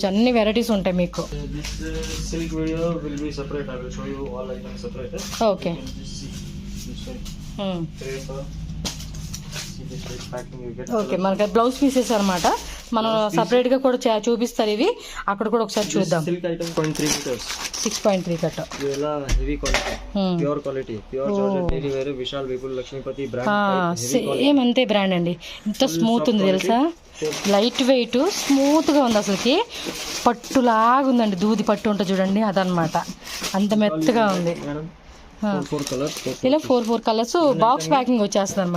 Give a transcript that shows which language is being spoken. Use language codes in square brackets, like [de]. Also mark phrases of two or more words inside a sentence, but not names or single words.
[te] అన్ని వెరైటీస్ ఉంటాయి మీకు. [en] okay, okay, [te] మనకి [en] blouse pieces [te] అనమాట. మనం సపరేట్గా కూడా చూపిస్తారు ఇవి, అక్కడ కూడా ఒకసారి చూద్దాం. [kn] 6.3 ಕಟ್ [en] ಇವೆಲ್ಲ heavy quality, pure quality, pure georgette daily wear, [te] విశాల్ విపుల్ లక్ష్మీపతి బ్రాండ్. సేమ్ అంతే బ్రాండ్ అండి. ఎంత స్మూత్ ఉంది తెలుసా, [en] light weight [te] స్మూత్గా ఉంది, అసలుకి పట్టులాగా ఉందండి, దూది పట్టు ఉంటుంది చూడండి అదనమాట, అంత మెత్తగా ఉంది. ఇలా 4 [en] colors box packing [te] వచ్చేస్తుంది అనమాట.